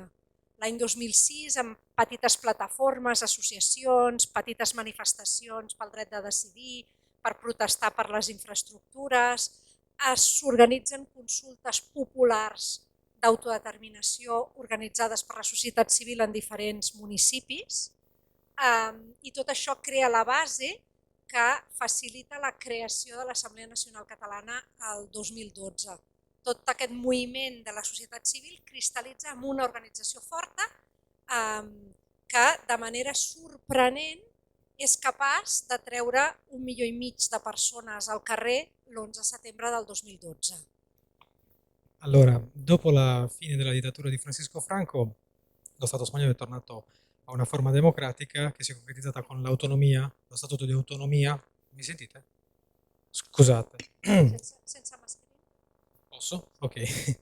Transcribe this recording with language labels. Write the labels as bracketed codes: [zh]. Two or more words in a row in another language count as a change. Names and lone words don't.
[ca] L'any 2006, amb petites plataformes, associacions, petites manifestacions pel dret de decidir, per protestar per les infraestructures, s'organitzen consultes populars d'autodeterminació organitzades per la societat civil en diferents municipis i tot això crea la base que facilita la creació de l'Assemblea Nacional Catalana el 2012. Tot aquest moviment de la societat civil cristal·litza en una organització forta que de manera sorprenent és capaç de treure 1,5 milió de persones al carrer l'11 de setembre del 2012. [it] Allora, dopo la fine della dittatura di Francisco Franco, lo Stato spagnolo è tornato a una forma democratica che si è concretizzata con l'autonomia, lo Statuto di autonomia. Mi sentite? Scusate. Senza mascherina? Posso? Ok.